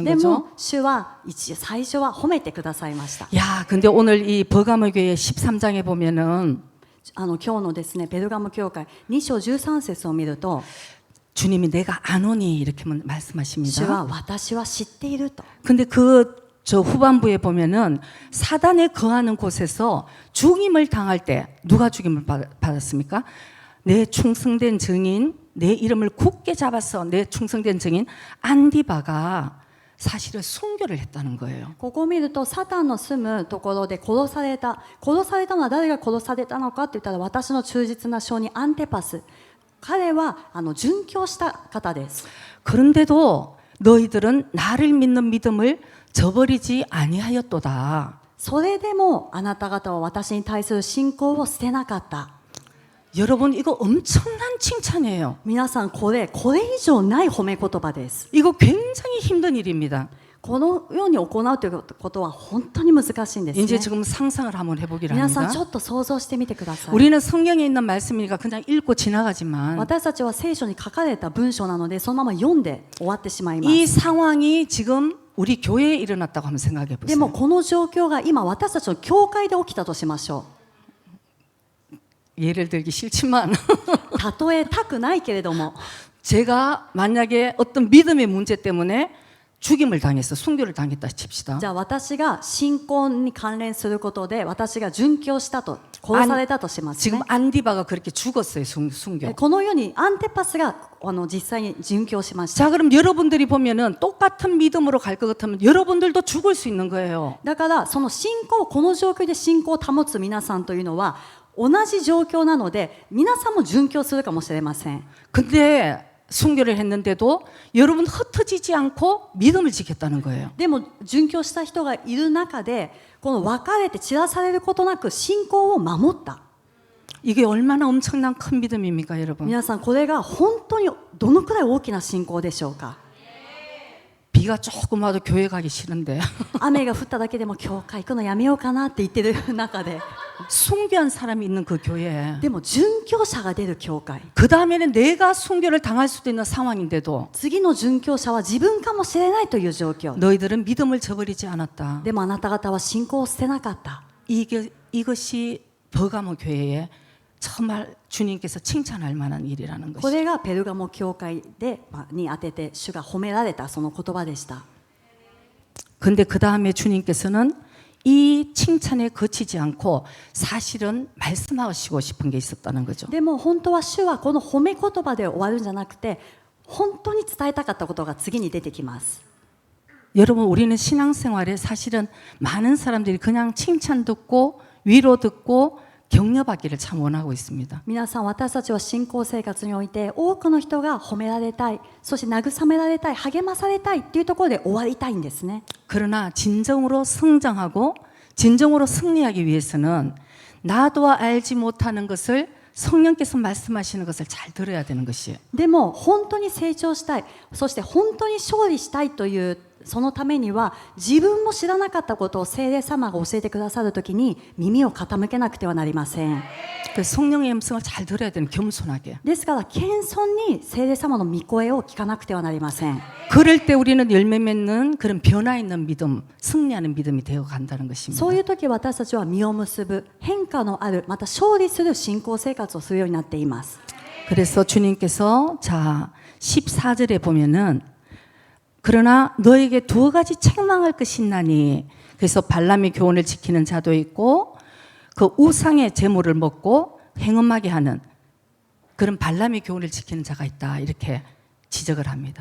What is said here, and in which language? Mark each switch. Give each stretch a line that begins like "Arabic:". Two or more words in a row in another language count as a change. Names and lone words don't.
Japanese: で
Korean: 거죠.
Japanese: も主は最初は褒めてくださいました。
Korean: 야, 근데 오늘 이 버가모 교회 13장에 보면은
Japanese: 今日のですねペルガモ教会2章13節を見ると
Korean: 주님이 내가 아노니 이렇게
Japanese: 主は
Korean: 말씀하십니다.
Japanese: 私は知っていると。
Korean: 근데 저 후반부에 보면은 사단에 거하는 곳에서 죽임을 당할 때 누가 죽임을 받았습니까? 내 충성된 증인, 내 이름을 굳게 잡아서 내 충성된 증인 안디바가 사실은 순교를 했다는 거예요.
Japanese: ここを見るとサタンの住むところで殺されたのは誰が殺されたのかって言ったら私の忠実な証人アンテパス彼は殉教した方です
Korean: 그런데도 너희들은 나를 믿는 믿음을 저버리지 아니하였도다.
Japanese: それでもあなた方は私に対する信仰を捨てなかった
Korean: 여러분 이거 엄청난 칭찬이에요.
Japanese: 皆さんこれ以上ない褒め言葉です
Korean: 이거 굉장히 힘든 일입니다.
Japanese: このように行うということは本当に難しいんです
Korean: 이제
Japanese: ね
Korean: 지금 상상을 한번 해보기를
Japanese: 皆さん
Korean: 합니다.
Japanese: ちょっと想像してみてください
Korean: 우리는 성경에 있는 말씀이니까 그냥 읽고 지나가지만
Japanese: 私たちは聖書に書かれた文章なのでそのまま読んで終わってしまいま
Korean: 이
Japanese: す
Korean: 상황이 지금 우리 교회에 일어났다고 한번 생각해
Japanese: でも
Korean: 보세요.
Japanese: この状況が今私たちの教会で起きたとしましょ
Korean: 예를 들기 싫지만
Japanese: う例えたくないけれども
Korean: 제가 만약에 어떤 믿음의 문제 때문에 죽임을 당했어, 순교를 당했다 칩시다.
Japanese: じゃあ私が信仰に関連することで私が殉教したと殺されたとしますね
Korean: 지금 안디바가 그렇게 죽었어요, 순교.
Japanese: このようにアンテパスが実際に殉教しました
Korean: 자, 그럼 여러분들이 보면은 똑같은 믿음으로 갈 것 같으면 여러분들도 죽을 수 있는 거예요.
Japanese: だからその信仰この状況で信仰を保つ皆さんというのは同じ状況なので皆さんも殉教するかもしれません
Korean: 근데 순교를 했는데도 여러분 흩어지지 않고 믿음을 지켰다는 거예요.
Japanese: でも殉教した人がいる中でこの分かれて散らされることなく信仰を守った
Korean: 이게 얼마나 엄청난 큰 믿음입니까, 여러분?
Japanese: 皆さんこれが本当にどのくらい大きな信仰でしょうか
Korean: 비가 조금 와도 교회 가기 싫은데
Japanese: 雨が降っただけでも教会行くのやめようかなって言ってる中で
Korean: 순교한 사람이 있는 그 교회에
Japanese: でも殉教者が出る教会
Korean: 그 다음에는 내가 순교를 당할 수도 있는 상황인데도
Japanese: 次の殉教者は自分かもしれないという状況
Korean: 너희들은 믿음을 저버리지 않았다.
Japanese: でもあなた方は信仰を捨てなかった
Korean: 이것이 버가모 교회에 정말 주님께서 칭찬할 만한 일이라는
Japanese: こ
Korean: 것이죠.
Japanese: れがペルガモ教会でに当てて主が褒められたその言葉でした
Korean: 근데 그 다음에 주님께서는 이 칭찬에 그치지 않고 사실은 말씀하시고 싶은 게 있었다는 거죠.
Japanese: でも本当は主はこの褒め言葉で終わるんじゃなくて本当に伝えたかったことが次に出てきます
Korean: 여러분 우리는 신앙생활에 사실은 많은 사람들이 그냥 칭찬 듣고 위로 듣고 격려받기를 참 원하고 있습니다.
Japanese: 皆さん私たちは信仰生活において多くの人が褒められたいそして慰められたい励まされたいっていうところで終わりたいんですね
Korean: 그러나 진정으로 성장하고 진정으로 승리하기 위해서는 나도 알지 못하는 것을 성령께서 말씀하시는 것을 잘 들어야 되는 것이에요.
Japanese: でも本当に成長したいそして本当に勝利したいというそのためには自分も知らなかったことを聖霊様が教えてくださるときに耳を傾けなくてはなりません
Korean: 그 성령의 음성을 잘 들어야 되는 겸손하게.
Japanese: ですから謙遜に聖霊様の御声を聞かなくてはなりません
Korean: 그럴 때 우리는 열매 맺는 그런 변화 있는 믿음, 승리하는 믿음이 되어 간다는 것입니다.
Japanese: そういう時私たちは実を結ぶ変化のあるまた勝利する信仰生活をするようになっています
Korean: 그래서 주님께서 자 14절에 보면은 그러나 너에게 두 가지 책망할 것이 있나니 그래서 발람의 교훈을 지키는 자도 있고 그 우상의 제물을 먹고 행음하게 하는 그런 발람의 교훈을 지키는 자가 있다 이렇게 지적을 합니다.